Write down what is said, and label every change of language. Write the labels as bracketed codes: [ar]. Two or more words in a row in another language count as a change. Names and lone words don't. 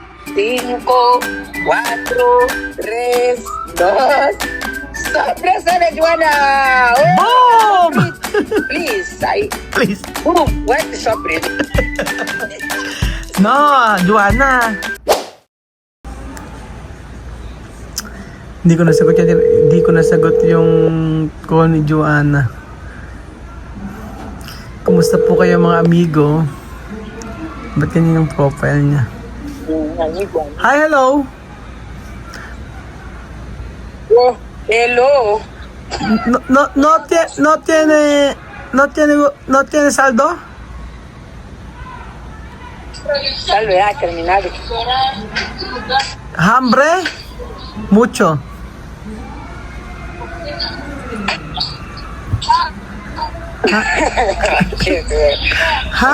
[es] 5, 4, 3, 2. Sorpresa de Joanna! [en] Boom! Please, Please. boom, what the surprise? No, Joanna. [tl] Hindi ko nasagot yung call ni Joanna. Kumusta po kayo mga amigo? Ba't ganyan yung profile niya? [en] Hi, hello! Oh, hello. [es] No tiene saldo? Salve, ha terminado. Hambre? Mucho. Ha?